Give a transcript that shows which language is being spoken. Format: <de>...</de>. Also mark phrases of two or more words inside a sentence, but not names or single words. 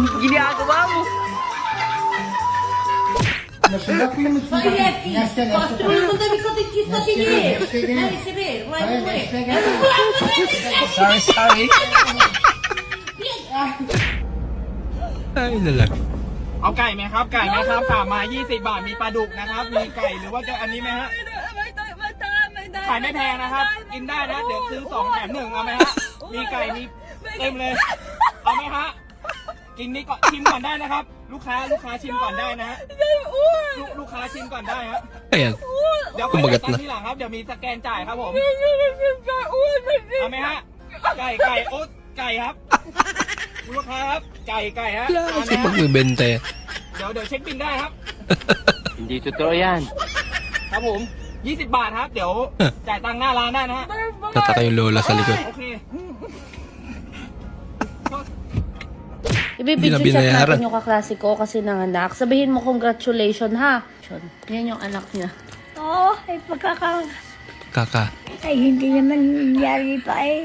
<tl>Ginagawa mo! Sorry. Ay, nalang.</tl> <th>เอาไก่ไหมครับ ไก่ไหมครับฝากมา20 บาท มีปลาดุกนะครับ มีไก่หรือว่าจะอันนี้ไหมฮะ ขายไม่แพงนะครับ กินได้นะ เดี๋ยวซื้อ2 แถม 1 เอาไหมฮะ มีไก่ มีเต็มเลย เอาไหมฮะ กินนี้ก่อนชิมก่อนได้นะครับ ลูกค้าชิมก่อนได้นะฮะ ลูกค้าชิมก่อนได้ฮะ</th> <tl>Ayan.</tl> <th>เดี๋ยวค่อย</th> <tl>Kumagat</tl> <th>จ่ายตัง</th> <tl>na.</tl> <th>ค์ทีหลังครับ เดี๋ยวมีสแกนจ่ายครับผม เอาไหมฮะ ไก่โอ๊ตไก่ครับคุณลูกค้าครับ ไก่ฮะ</th> <tl>Wala</tl> <th>เอาไหม</th> <tl>kasi</tl> <th>ฮะ</th> <tl>magbibenta eh.</tl> <th>เดี๋ยวเช็คบินได้ครับ</th> <tl>Hindi totoo yan.</tl> <th>ครับผม 20 บาทครับ เดี๋ยวจ่ายตังค์หน้าร้านได้นะฮะ</th> <tl>Tataka yung lola sa likod.</tl> <th>โอเค</th> <tl>Hindi na Ibibidyo chat binayaran. natin yung kaklase ko kasi nanganak. Sabihin mo congratulations ha. Yan yung anak niya. Oo, ay Kaka. ay hindi naman nangyari pa eh.</tl>